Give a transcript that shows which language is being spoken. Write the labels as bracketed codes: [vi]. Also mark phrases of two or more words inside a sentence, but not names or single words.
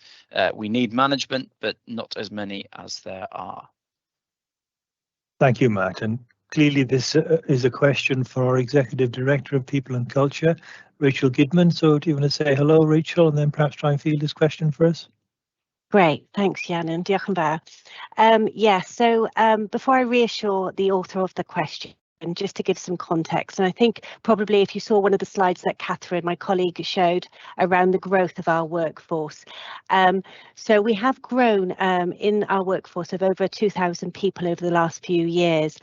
[en] We need management, but not as many as there are. Thank you, Matt. And clearly, this is a question for our Executive Director of People and Culture, Rachel Gidman. So do you want to say hello, Rachel, and then perhaps try and field this question for us? Great, thanks, Jan, and [cy] diolch yn fawr. [en] So before I reassure the author of the question, and just to give some context, and I think probably if you saw one of the slides that Catherine, my colleague, showed around the growth of our workforce. So we have grown in our workforce of over 2,000 people over the last few years.